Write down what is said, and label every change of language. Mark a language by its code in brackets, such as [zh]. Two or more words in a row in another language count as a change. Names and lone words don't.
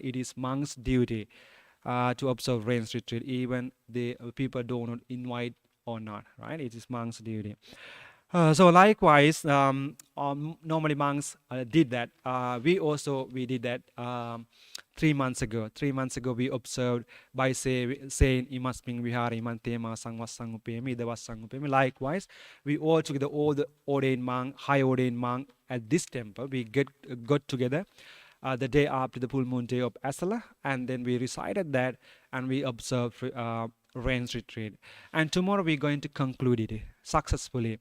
[en] It is monk's duty to observe rains retreat, even the people do not invite or not. Right? It is monk's duty. So likewise, normally monks did that. We did that 3 months ago. 3 months ago, we observed by saying [pi] imasming vihari imantema sangvasangupemi devasangupemi. [en] Likewise, we all together, all the ordained monk, high ordained monk at this temple, we got together the day after the full moon day of Asala, and then we recited that and we observed rains retreat. And tomorrow we're going to conclude it successfully.